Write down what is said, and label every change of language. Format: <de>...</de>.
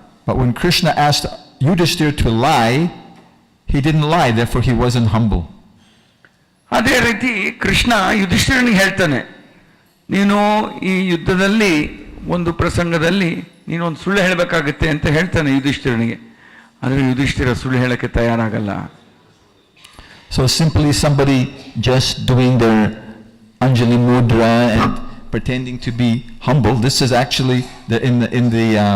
<en>But when Krishna asked Yudhishthira to lie, he didn't lie, therefore he wasn't humble.</en> <kn>ಅದೇ ರೀತಿ ಕೃಷ್ಣ ಯುಧಿಷ್ಠಿರನಿಗೆ ಹೇಳ್ತಾನೆ, ನೀನು ಈ ಯುದ್ಧದಲ್ಲಿ ಒಂದು ಪ್ರಸಂಗದಲ್ಲಿ ನೀನು ಒಂದು ಸುಳ್ಳು ಹೇಳಬೇಕಾಗುತ್ತೆ ಅಂತ ಹೇಳ್ತಾನೆ ಯುಧಿಷ್ಠಿರನಿಗೆ. ಆದರೆ ಯುಧಿಷ್ಠಿರ ಸುಳ್ಳು ಹೇಳಕ್ಕೆ ತಯಾರಾಗಲ್ಲ.</kn> <en>So simply somebody just doing their Anjali Mudra and pretending to be humble, this is actually in the</en>